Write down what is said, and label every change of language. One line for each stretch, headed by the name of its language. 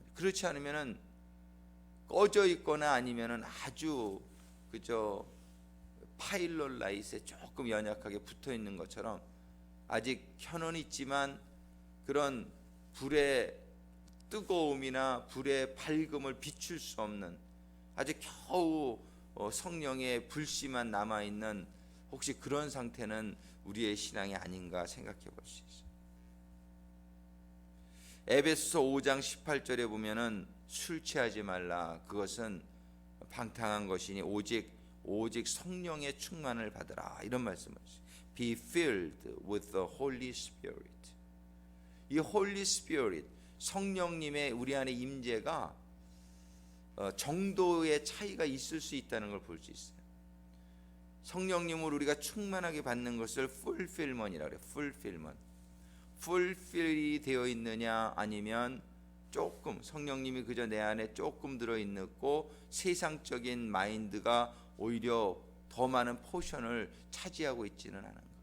Korean: 그렇지 않으면은 꺼져 있거나 아니면은 아주 그저 파일럿 라이트에 조금 연약하게 붙어 있는 것처럼 아직 켜는 있지만 그런 불의 뜨거움이나 불의 밝음을 비출 수 없는, 아직 겨우 성령의 불씨만 남아있는, 혹시 그런 상태는 우리의 신앙이 아닌가 생각해 볼 수 있어요. 에베소서 5장 18절에 보면은 술 취하지 말라, 그것은 방탕한 것이니 오직 성령의 충만을 받으라, 이런 말씀을 하시죠.
English: Be filled with the Holy Spirit.
Korean: 이 Holy Spirit, 성령님의 우리 안에 임재가 정도의 차이가 있을 수 있다는 걸 볼 수 있어요. 성령님을 우리가 충만하게 받는 것을 fulfillment이라고 그래요. fulfillment. fulfill이 되어 있느냐, 아니면 조금 성령님이 그저 내 안에 조금 들어있고 세상적인 마인드가 오히려 더 많은 포션을 차지하고 있지는 않은가.